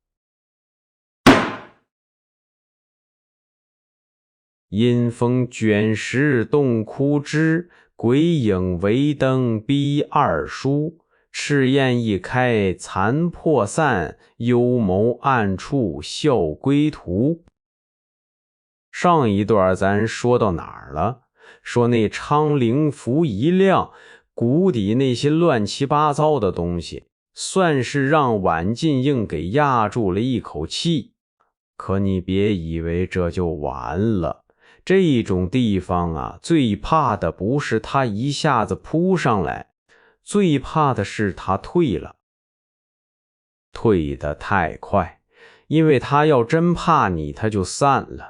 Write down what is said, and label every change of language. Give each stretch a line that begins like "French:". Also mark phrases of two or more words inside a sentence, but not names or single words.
Chinese: 陰風卷石動枯枝，鬼影圍燈逼二叔。赤焰一開殘破散，幽眸暗處笑歸途。上一段咱說到哪兒了？說那昌灵符一亮，谷底那些亂七八糟的東西，算是讓晚近英給壓住了一口氣。可你別以為這就完了，這種地方啊，最怕的不是他一下子撲上來，最怕的是他退了，退得太快，因為他要真怕你，他就散了。